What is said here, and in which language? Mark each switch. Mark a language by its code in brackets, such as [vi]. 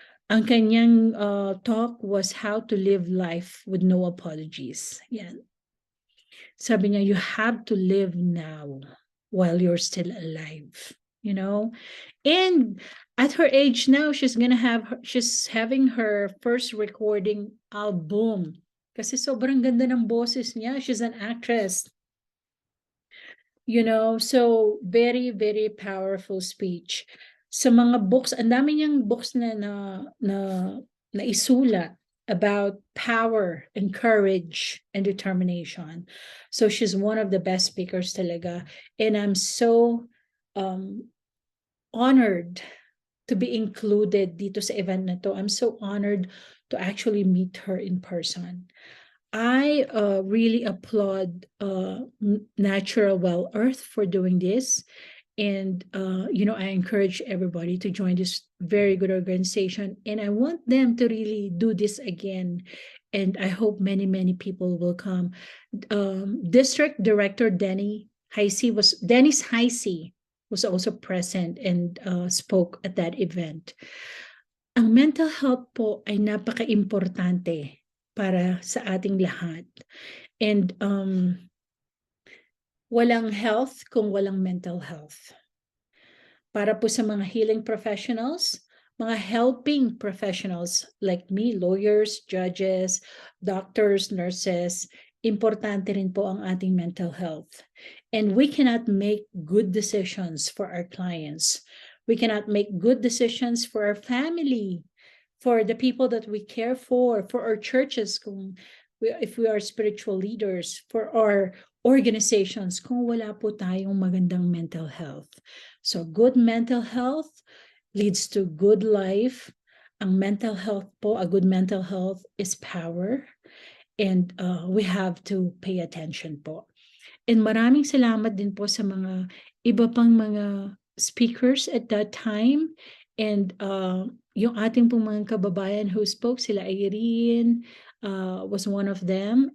[tl] Ang kanyang [en] talk was how to live life with no apologies. [tl] Yan. Sabi niya, [en] you have to live now. while you're still alive, you know? And at her age now, she's having her first recording album. [tl] Kasi sobrang ganda ng boses niya. [en] She's an actress. You know, so very, very powerful speech. [tl] Sa mga books, ang dami niyang books na isulat [en] about power and courage and determination. So she's one of the best speakers [tl] talaga. [en] And I'm so honored to be included [tl] dito sa event na to. [en] I'm so honored to actually meet her in person. I really applaud Natural Well Earth for doing this. And, I encourage everybody to join this very good organization. And I want them to really do this again. And I hope many, many people will come. District Director Dennis Heisey was also present and spoke at that event. [tl] Ang mental health po ay napaka-importante para sa ating lahat. And walang health kung walang mental health. Para po sa mga healing professionals, mga helping professionals [en] like me, lawyers, judges, doctors, nurses, [tl] importante rin po ang ating mental health. [en] And we cannot make good decisions for our clients. We cannot make good decisions for our family, for the people that we care for our churches, if we are spiritual leaders, for our organizations, [tl] kung wala po tayong magandang mental health. [en] So good mental health leads to good life. [tl] Ang mental health po, [en] a good mental health is power. And we have to pay attention po. [tl] And maraming salamat din po sa mga iba pang mga speakers [en] at that time. [tl] And yung ating pong mga kababayan [en] who spoke, [tl] sila Irene [en] was one of them.